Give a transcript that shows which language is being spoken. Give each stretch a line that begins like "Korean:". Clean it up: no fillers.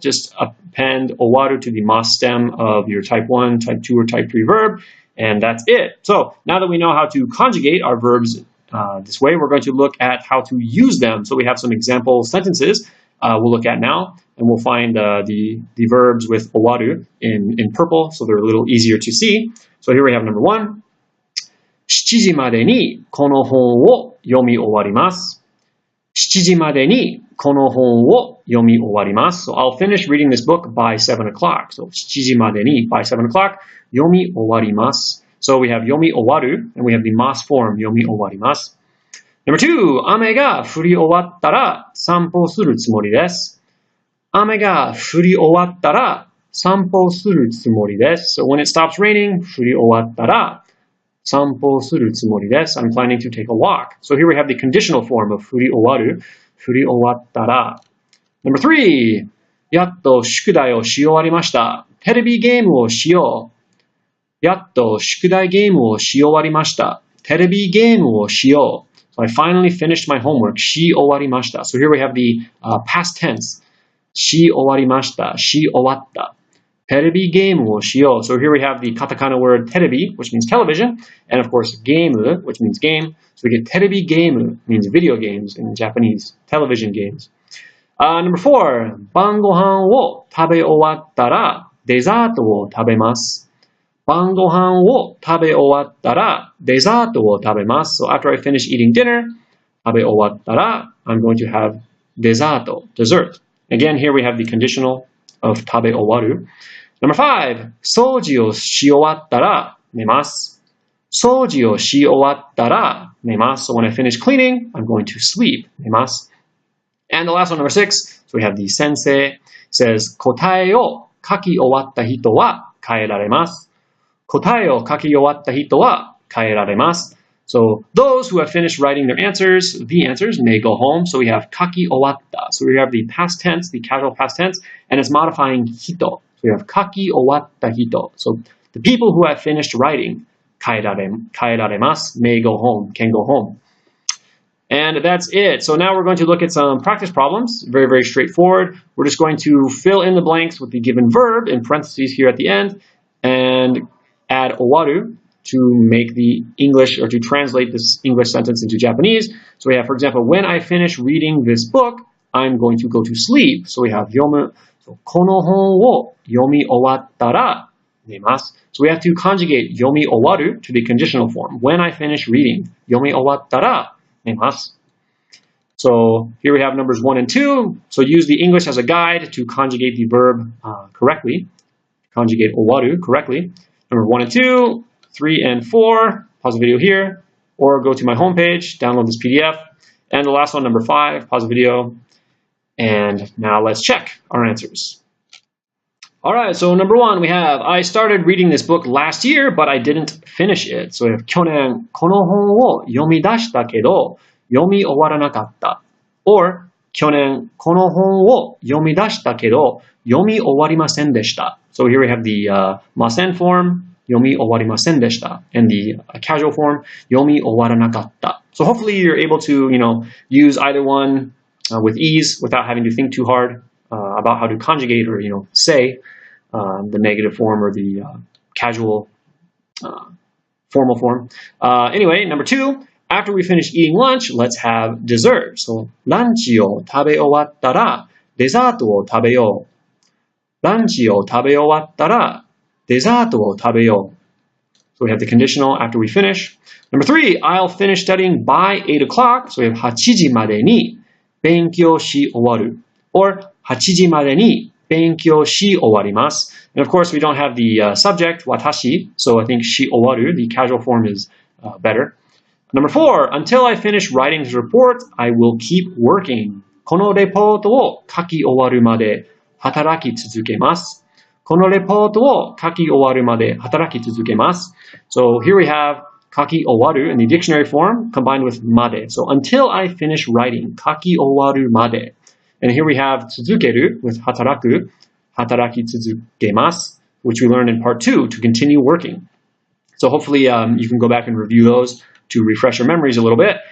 English: Just append owaru to the mas stem of your type 1, type 2, or type 3 verb, and that's it. So now that we know how to conjugate our verbs this way, we're going to look at how to use them. So we have some example sentences we'll look at now, and we'll find the verbs with owaru in purple, so they're a little easier to see. So here we have number 1.
Japanese: 7時までにこの本を読み終わります。 7時までにこの本を読み終わります。
English: So I'll finish reading this book by 7 o'clock. So
Japanese: 7時までに
English: by 7 o'clock
Japanese: 読み終わります。
English: So we have 読み終わる and we have the mas form
Japanese: 読み終わります。
English: Number 2,
Japanese: 雨が降り終わったら散歩するつもりです。雨が降り終わったら散歩するつもりです。
English: So when it stops raining,
Japanese: 降り終わったら散歩するつもりです。
English: I'm planning to take a walk. So here we have the conditional form of 降り終わる。
Japanese: 降り終わったら。
English: Number 3.
Japanese: やっと宿題をし終わりました。テレビゲームをしよう。やっと宿題ゲームをし終わりました。テレビゲームをしよう。
English: So I finally finished my homework.
Japanese: し終わりました。
English: So here we have the past tense.
Japanese: し終わりました。し終わった。テレビゲームをしよう.
English: So here we have the katakana word テレビ, which means television, and of course ゲーム, which means game. So we get テレビゲーム means video games in Japanese, television games. Number 4,
Japanese: 晩ご飯を食べ終わったらデザートを食べます。晩ご飯を食べ終わったらデザートを食べます.
English: So after I finish eating dinner,
Japanese: 食べ終わったら
English: I'm going to have デザート, dessert. Again, here we have the conditional of 食べ終わる. Number 5,
Japanese: 掃除をし終わったら寝ます。掃除をし終わったら寝ます。
English: So when I finish cleaning, I'm going to sleep.
Japanese: 寝ます。
English: And the last one, number 6, so we have the sensei says
Japanese: 答えを書き終わった人は帰られます。答えを書き終わった人は帰られます。
English: So those who have finished writing their answers, the answers, may go home. So we have kaki owatta. So we have the past tense, the casual past tense, and it's modifying hito. we have 書き終わった人. So the people who have finished writing, 帰られます may go home, can go home. And that's it. So now we're going to look at some practice problems. Very, very straightforward. We're just going to fill in the blanks with the given verb in parentheses here at the end and add owaru to make the English or to translate this English sentence into Japanese. So we have, for example, when I finish reading this book, I'm going to go to sleep. So we have 読む.
Japanese: So この本を読み終わったら寝ます.
English: So we have to conjugate 読み終わる to the conditional form. When I finish reading, 読み終わったら寝ます. So here we have numbers 1 and 2. So use the English as a guide to conjugate the verb correctly. Conjugate owaru correctly. Number 1 and 2, 3 and 4. Pause the video here. Or go to my homepage, download this PDF. And the last one, number 5, pause the video. And now let's check our answers. All right, so number 1, we have, I started reading this book last year, but I didn't finish it. So we have,
Japanese: 去年この本を読み出したけど、読み終わらなかった。
English: Or,
Japanese: 去年この本を読み出したけど、読み終わりませんでした.
English: So here we have the ません form,
Japanese: 読み終わりませんでした.
English: And the casual form,
Japanese: 読み終わらなかった.
English: So hopefully you're able to, use either one with ease without having to think too hard about how to conjugate or, say the negative form or the casual formal form. Anyway, number 2, after we finish eating lunch, let's have dessert.
Japanese: So, ランチを食べ終わったらデザートを食べよう。ランチを食べ終わったらデザートを食べよう.
English: So we have the conditional after we finish. Number 3, I'll finish studying by 8 o'clock. So we have
Japanese: 8時までに勉強し終わる.
English: Or
Japanese: 8時までに勉強し終わります.
English: And of course, we don't have the subject, watashi. So I think し終わる, the casual form is better. Number 4, until I finish writing this report, I will keep working.
Japanese: このレポートを書き終わるまで働き続けます。このレポートを書き終わるまで働き続けます.
English: So here we have 書き終わる in the dictionary form combined with まで. So until I finish writing,
Japanese: 書き終わるまで.
English: And here we have 続ける with 働く,
Japanese: 働き続けます,
English: which we learned in part 2 to continue working. So hopefully you can go back and review those to refresh your memories a little bit.